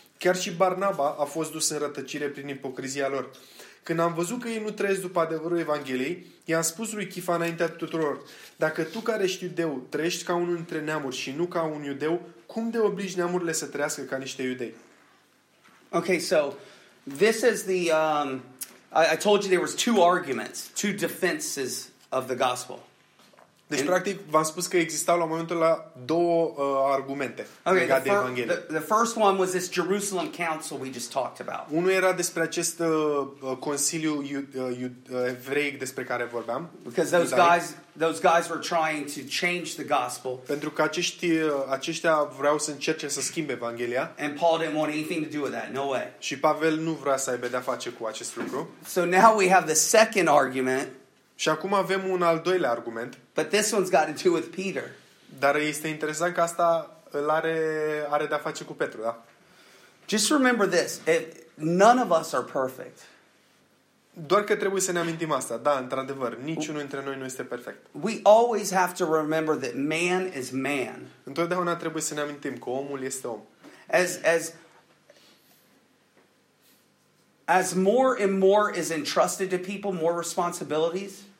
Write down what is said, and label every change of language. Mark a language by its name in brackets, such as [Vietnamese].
[Romanian] Chiar și Barnaba a fost dus în rătăcire prin ipocrizia lor. Când am văzut că ei nu trăiesc după adevărul Evangheliei, i-am spus lui Chifa înaintea tuturor: dacă tu care ești iudeu trăiești ca unul dintre neamuri și nu ca un iudeu, cum de obligi neamurile să trăiască ca niște iudei? [English] Okay, so this is the I told you there was two arguments, two defenses of the gospel. [Romanian] Deci, practic, v-am spus că existau la momentul ăla două argumente legate de Evanghelie. [English] The first one was this Jerusalem Council we just talked about. [Romanian] Unul era despre acest consiliu evreic despre care vorbeam. [English] Because those guys were trying to change the gospel. [Romanian] Pentru că aceștia vreau să încerce să schimbe Evanghelia. [English] And Paul didn't want anything to do with that. No way. [Romanian] Și Pavel nu vrea să aibă de-a face cu acest lucru. [English] So now we have the second argument. [Romanian] Și acum avem un al doilea argument. [English] But this one's got to do with Peter. [Romanian] Dar este interesant că asta îl are de-a face cu Petru, da? [English] Just remember this, none of us are perfect. [Romanian] Doar că trebuie să ne amintim asta. Da, într-adevăr, niciunul dintre noi nu este perfect. [English] We always have to remember that man is man. [Romanian] Întotdeauna trebuie să ne amintim că omul este om. [English] As more and more is entrusted to people, more responsibilities.